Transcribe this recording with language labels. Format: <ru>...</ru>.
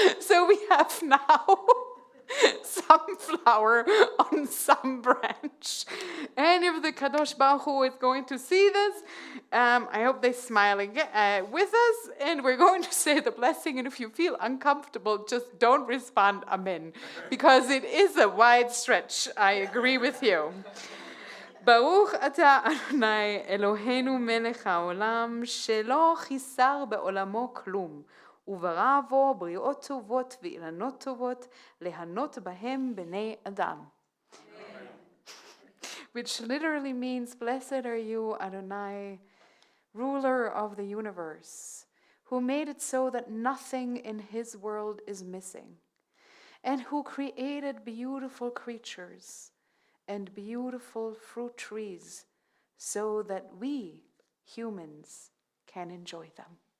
<en>So we have now some flower on some branch. And if the Kadosh Baruch Hu is going to see this, I hope they smile again, with us, and we're going to say the blessing. And if you feel uncomfortable, just don't respond amen, because it is a wide stretch. I agree with you.</en> <he>ברוך אתה אדוני אלוהינו מלך העולם שלא חיסר בעולמו כלום וברא בו בריאות טובות ואילנות טובות ליהנות בהם בני אדם.</he> <en>Which literally means, blessed are you, Adonai, ruler of the universe, who made it so that nothing in his world is missing, and who created beautiful creatures and beautiful fruit trees so that we, humans, can enjoy them.</en>